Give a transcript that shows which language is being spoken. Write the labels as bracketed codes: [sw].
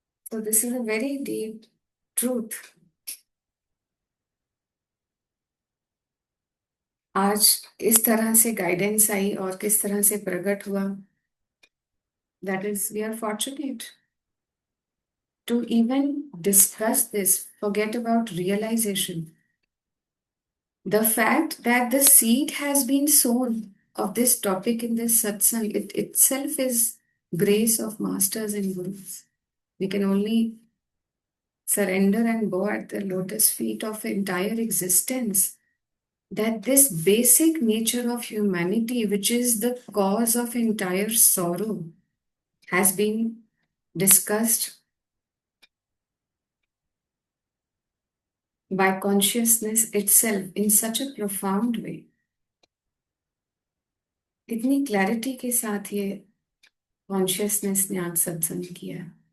[en] तो this is a very deep truth. [hi] आज इस तरह से गाइडेंस आई और किस तरह से प्रकट हुआ, [en] That is we are fortunate to even discuss this. Forget about realization. The fact that the seed has been sown of this topic in this satsang, it itself is grace of masters and gurus. We can only surrender and bow at the lotus feet of entire existence. That this basic nature of humanity, which is the cause of entire sorrow, has been discussed by consciousness itself in such a profound way. [hi] कितनी clarity के साथ ये consciousness ने आज सत्संग किया।